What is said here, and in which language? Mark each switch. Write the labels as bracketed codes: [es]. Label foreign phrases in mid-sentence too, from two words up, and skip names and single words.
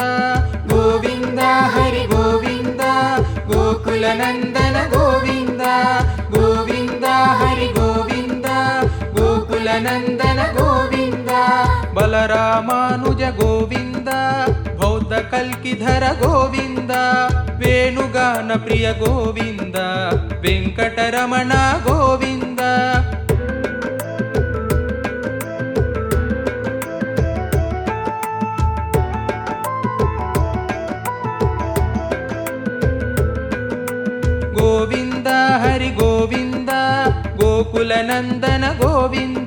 [kn] ಗೋವಿಂದ ಹರಿ ಗೋವಿಂದ ಗೋಕುಲನಂದನ ಗೋವಿಂದ ಗೋವಿಂದ ಹರಿ ಗೋವಿಂದ ಗೋಕುಲನಂದನ ಗೋವಿಂದ ಬಲರಾಮಾನುಜ ಗೋವಿಂದ ಬೌದ್ಧ [te] కల్కిధర గోవింద వేణుగాన ప్రియ గోవింద వెంకటరమణ గోవింద గోవింద హరి గోవింద గోకుల నందన గోవింద